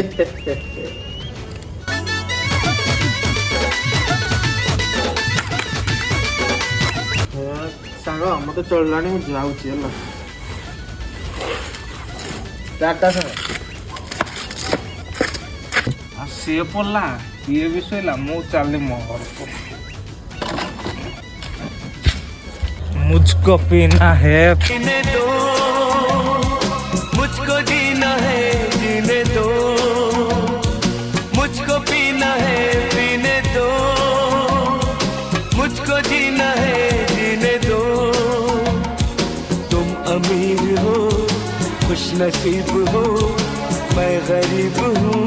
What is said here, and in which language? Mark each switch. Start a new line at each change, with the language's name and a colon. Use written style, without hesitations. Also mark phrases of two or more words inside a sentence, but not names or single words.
Odia: ସାଙ୍ଗ ମତେ ଚଳିଲାଣି ମୁଁ ଯାଉଛି ହେଲା ଚାରିଟା ସାଙ୍ଗ ଆଉ ସିଏ ପଡିଲା ଇଏ ବି ଶୋଇଲା ମୁଁ ଚାଲି ମୋ ଘରକୁ।
Hindi: मुझको पीना है जीने दो मुझको जीना है जीने दो मुझको पीना है पीने दो मुझको जीना है जीने दो तुम अमीर हो खुश नसीब हो मैं गरीब हूँ